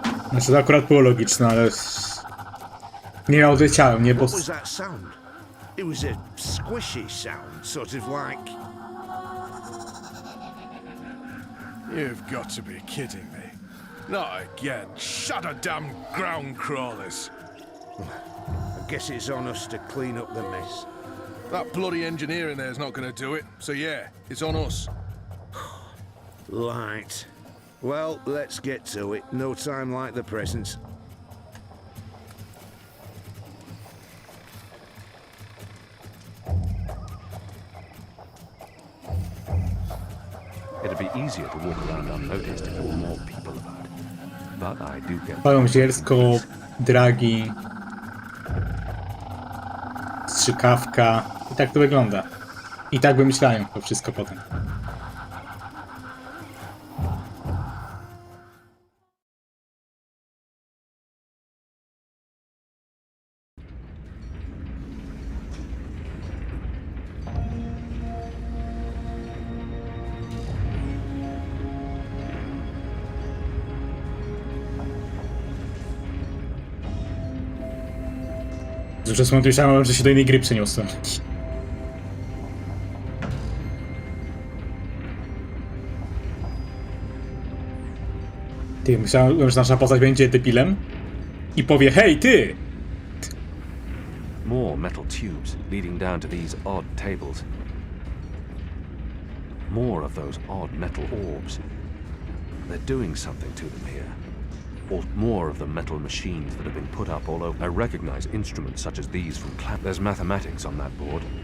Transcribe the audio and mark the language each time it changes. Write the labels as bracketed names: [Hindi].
[Polish] Znaczy to akurat było logiczne, ale... Nie odleciałem, nie, bo... [English] What was that sound? It was a squishy sound, sort of like... You've got to be kidding me. Not again. Shut a damn ground crawlers. I guess it's on us to clean up the mess. That bloody engineer in there's not gonna do it. So yeah, it's on us. Right. Well, let's get to it. No time like the present. It'd be easier to walk around unnoticed if there were more people about. But I do get... [Polish] Palą zielsko, dragi, strzykawka. I tak to wygląda. I tak wymyślają to wszystko potem. Przez moment myślałem, że się do innej gry przeniosłem. Ty, myślałem, że nasza postać będzie debilem i powie: hej, ty! [English] More metal tubes leading down to these odd tables. More of those odd metal orbs. They're doing something to them here. Or more of the metal machines that have been put up all over. I recognize instruments such as these from There's mathematics on that board.